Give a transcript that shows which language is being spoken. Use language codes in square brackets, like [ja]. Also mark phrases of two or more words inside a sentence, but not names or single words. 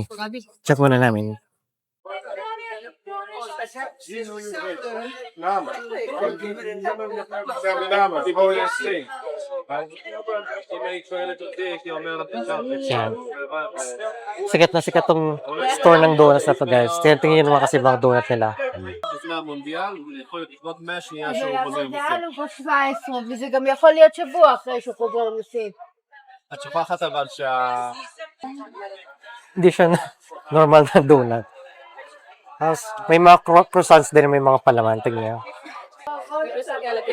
[tl] Check muna namin. Yan. Sikat na sikat tong store ng donuts na to guys. Tingnan nyo naman kasi mga donut nila. [he] וזה גם יכול להיות שבוע אחרי שהוא חוזר מסין. את שוכחת אבל [tl] Hindi siya na normal na donut. Tapos, may mga croissants din, may mga palaman.